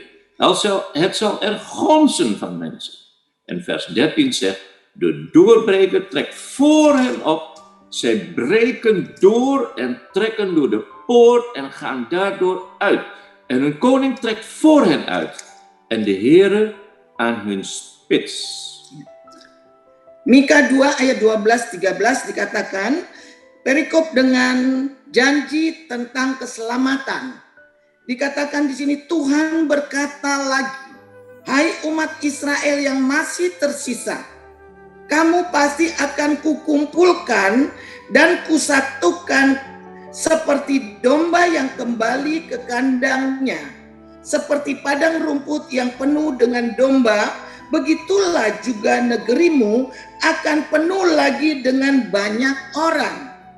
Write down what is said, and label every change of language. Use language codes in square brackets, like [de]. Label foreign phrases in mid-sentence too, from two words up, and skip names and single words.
[nl] Het zal er gonzen van mensen. En vers 13 zegt: de doorbreker trekt voor hen op. Zij breken door en trekken door de poort en gaan daardoor uit. En hun koning trekt voor hen uit. En de Heere aan hun spits. [id] Mika 2 ayat 12-13 dikatakan perikop dengan janji tentang keselamatan. Dikatakan di sini Tuhan berkata lagi, hai umat Israel yang masih tersisa, kamu pasti akan kukumpulkan dan kusatukan seperti domba yang kembali ke kandangnya, seperti padang rumput yang penuh dengan domba, begitulah juga negerimu akan penuh lagi dengan banyak orang.